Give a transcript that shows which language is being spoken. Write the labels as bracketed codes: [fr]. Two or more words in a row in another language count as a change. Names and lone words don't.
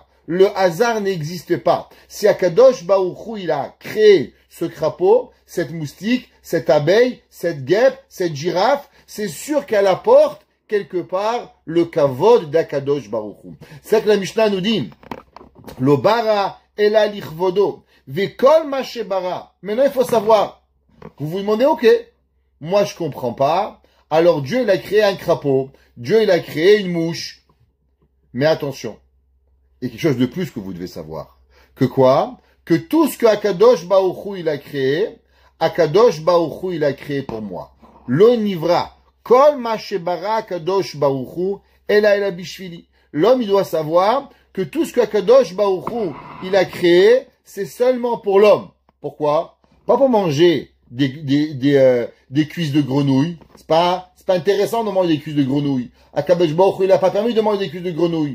[fr] Le hasard n'existe pas. Si Akadosh Baruch Hu, il a créé ce crapaud, cette moustique, cette abeille, cette guêpe, cette girafe, c'est sûr qu'elle apporte quelque part le kavod d'Akadosh Baruch Hu. C'est que la Mishnah nous dit, [he] לא ברא אלא לכבודו, וכל מה שברא. [fr] Maintenant, il faut savoir. Vous vous demandez, ok, moi je comprends pas. Alors Dieu, il a créé un crapaud. Dieu, il a créé une mouche. Mais attention. Il y a quelque chose de plus que vous devez savoir. Que quoi? Que tout ce que Akadosh Baruch Hu, il a créé, Akadosh Baruch Hu, il a créé pour moi. [he] לא נברא. כל מה שברא הקדוש ברוך הוא, אלא בשבילי. [fr] L'homme, il doit savoir que tout ce que Akadosh Baruch Hu, il a créé, c'est seulement pour l'homme. Pourquoi? Pas pour manger des cuisses de grenouille. C'est pas intéressant de manger des cuisses de grenouille. Akadosh Baruch Hu, il a pas permis de manger des cuisses de grenouille.